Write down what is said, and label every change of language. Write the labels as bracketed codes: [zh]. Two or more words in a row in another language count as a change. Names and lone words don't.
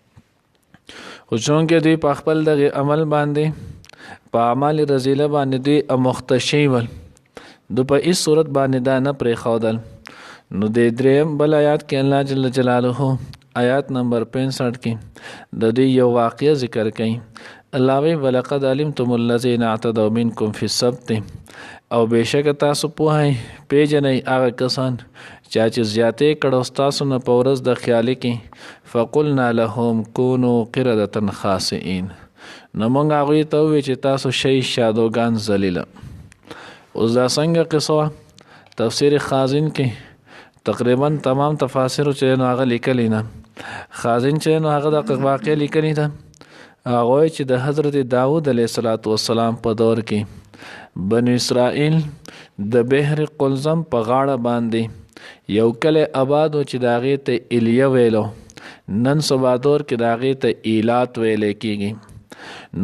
[ps] خو چونکې دوی په خپل دغه عمل باندې په اعمال رذیله باندې دوی مختشی ول، دو په هیڅ صورت باندې دا نه پرېښودل. نو د دریم بل آیات کې الله جل جلاله آیات نمبر 65 کې د دوی یو واقعه ذکر کړي. [ar] الله وی ولقد علمتم الذين اعتدوا منكم في السبت، [ps] او بېشک تاسو پوهئ پیژنئ هغه کسان چې زیاتې کړه ستاسو نه په ورځ د خیالي کې، [ar] فقلنا لهم كونوا قردة خاسئين، [ps] نو موږ هغوی ته ووایو چې تاسو شئ شادوګان ذلیله. اوس دا څنګه قصه تفسیر خازن کې تقریبا تمام تفاسیر چې نو هغه لیکلی نه. خازن چې نو هغه د واقع لیکلی ده، هغه چې د حضرت داود [ar] علیه السلام [ps] په دور کې بنو اسرائیل د بحر قلزم په غاړه باندې یو کلی آباد و چې د هغې ته ایلیه ویلو، نن سبا دور کې د هغې ته ایلات ویلی کېږي.